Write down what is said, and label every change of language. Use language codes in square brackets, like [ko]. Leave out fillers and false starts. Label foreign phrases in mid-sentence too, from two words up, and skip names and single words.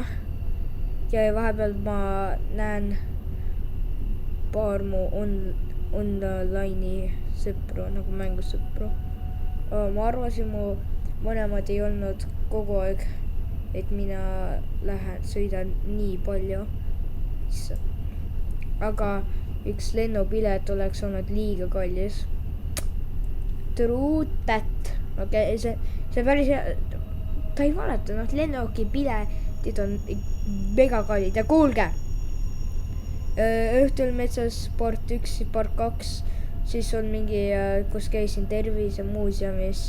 [et] Ja vahepeal ma näen paar mu online'i sõpru, nagu mängusõpru. Ma arvasin, mu mõlemad ei olnud kogu aeg, et mina sõidan nii palju. Aga üks lennupilet oleks olnud liiga kallis. [en] True that. [et] Okay, see päris hea. Ta ei valeta, lennuki piletid on mega kallid. Ja kuulge, õhtul metsas [en] part 1, part 2, [et] siis on mingi, kus käisin tervisemuuseumis.